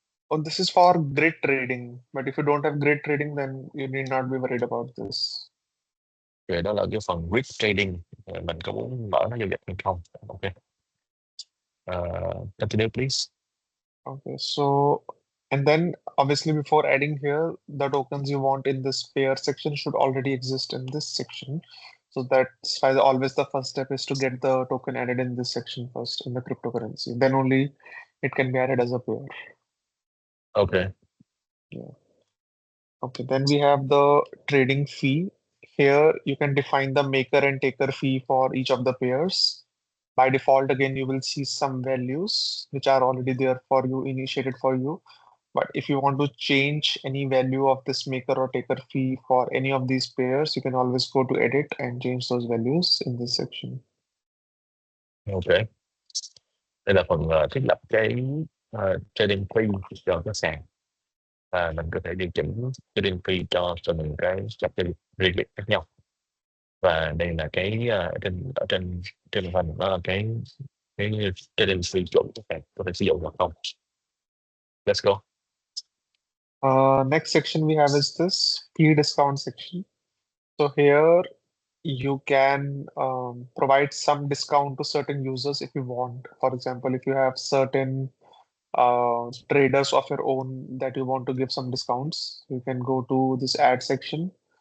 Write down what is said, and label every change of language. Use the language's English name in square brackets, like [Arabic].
[English] Oh, this is for grid trading. But if you don't have grid trading, then you need not be worried about this. [Vietnamese] Rồi đó là cái phần grid trading. Mình có muốn mở nó giao dịch hay không? [English] Ok. Continue please. Okay, so and then obviously before adding here, the tokens you want in this pair section should already exist in this section. So that's why always the first step is to get the token added in this section first in the cryptocurrency. Then only it can be added as a pair. Okay. Yeah. Okay, then we have the trading fee. Here you can define the maker and taker fee for each of the pairs. By default, again, you will see some values which are already there for you, initiated for you. But if you want to change any value of this maker or taker fee for any of these pairs, you can always go to edit and change those values in this section. Ok. [Vietnamese] Đây là phần thiết lập cái trading fee cho cái sàn, và mình có thể điều chỉnh trading fee cho từng cái cặp trading riêng biệt khác nhau. Và đây là cái trên màn hình, đó là cái trading fee chuẩn của sàn có thể sử dụng hoặc không. [English] Let's go. Next section we have is this fee discount section. So here you can provide some discount to certain users if you want. For example, if you have certain traders of your own that you want to give some discounts, you can go to this add section.